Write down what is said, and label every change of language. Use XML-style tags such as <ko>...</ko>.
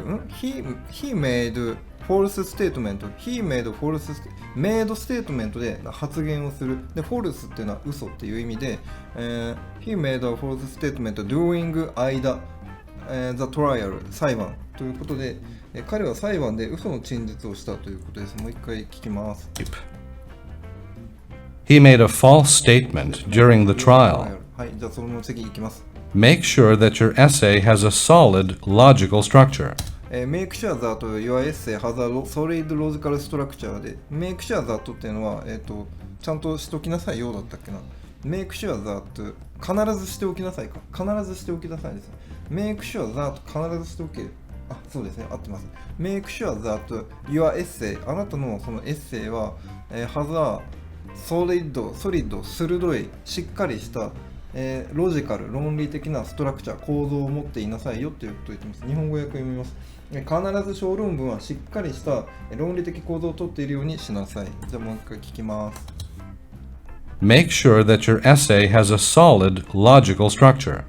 <en>He made false statement. He made false made statement</en> <ja>で発言をする。で、false っていうのは嘘っていう意味で、</ja> <en>he made a false statement during</en> <ja>間、</ja> <en>the trial</en> <ja>裁判ということで、彼は裁判で嘘の陳述をしたということです。もう一回聞きます。</ja> <en>He made a false statement during the trial.</en> <ja>はい、じゃあそのまま次いきます。</ja> <en>Make sure that your essay has a solid logical structure. Make sure that your essay has a solid logical structure で Make sure that</en> <ja>っていうのは、ちゃんとしときなさいよだったっけな。</ja> <en>Make sure that</en> <ja>必ずしておきなさいか。必ずしておきなさいです。</ja> <en>Make sure that</en> <ja>必ずしておけ。そうですね、合ってます。</ja> <en>Make sure that your essay</en> <ja>あなたのそのエッセイは、</ja> <en>has a solid</en> <ja>鋭いしっかりした、ロジカル論理的なストラクチャー構造を持っていなさいよということを言ってます。日本語訳読みます。必ず小論文はしっかりした論理的構造をとっているようにしなさい。じゃあもう一回聞きます。</ja> <en>Make sure that your essay has a solid logical structure.</en>